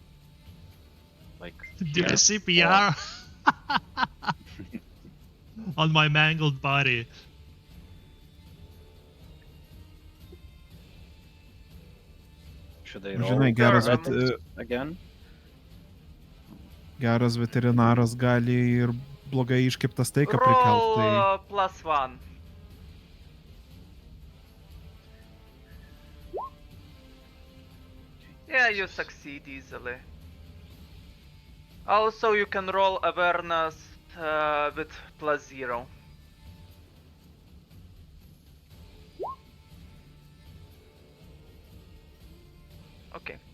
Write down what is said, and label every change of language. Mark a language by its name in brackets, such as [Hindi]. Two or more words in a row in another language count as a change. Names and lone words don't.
[English] Like Do here. a CPR on my mangled body. Should I roll [Lithuanian] Žinai, geras, [English] Sure, vet, again? [Lithuanian] geras veterinaras gali ir blogai iškeptą steiką prikelt. [English] roll [Lithuanian] Tai [English] +1. Yeah, you succeed easily. Also, you can roll awareness with +0. Okay.